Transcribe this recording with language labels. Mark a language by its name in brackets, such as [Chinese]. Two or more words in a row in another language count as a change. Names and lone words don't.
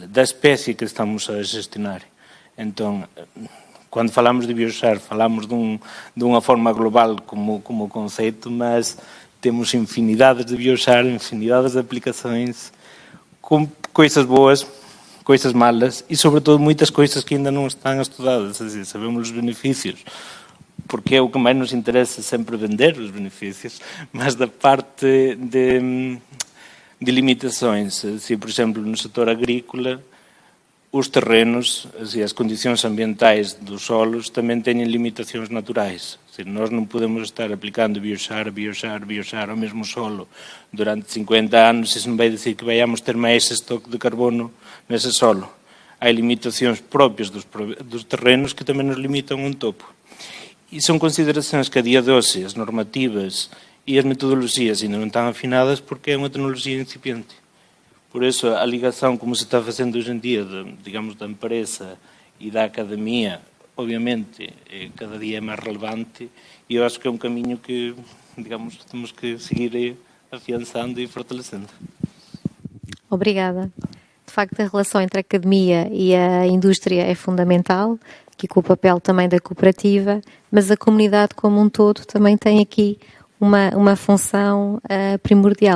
[Portuguese] Da espécie que estamos a gestionar. Então, quando falamos de biochar, falamos de uma forma global como conceito, mas temos infinidades de biochar, infinidades de aplicações, com coisas boas, coisas malas e, sobretudo, muitas coisas que ainda não estão estudadas. Assim, sabemos os benefícios, porque é o que mais nos interessa sempre vender os benefícios, mas da parte de limitações. Assim, por exemplo, [Galician] no setor agrícola, os terrenos e as condicións ambientais dos solos tamén teñen limitacións naturais. Nós non podemos estar aplicando bioxar ao mesmo solo durante 50 anos, e iso non vai dicir que vayamos ter máis estoque de carbono nese solo. Hai limitacións propias dos terrenos que tamén nos limitan un topo. E son consideracións que a día de hoxe as normativas e as metodoloxías ainda non están afinadas porque é unha tecnoloxía incipiente. Por eso a ligación como se está facendo hoxe en día, digamos, da empresa e da academia, obviamente, cada día é máis relevante, e eu acho que é un camiño que, digamos, temos que seguir afiançando e fortalecendo. [Portuguese] Obrigada. De facto, a relação entre a academia e a indústria é fundamental, aqui com o papel também da cooperativa, mas a comunidade como um todo também tem aqui uma função primordial.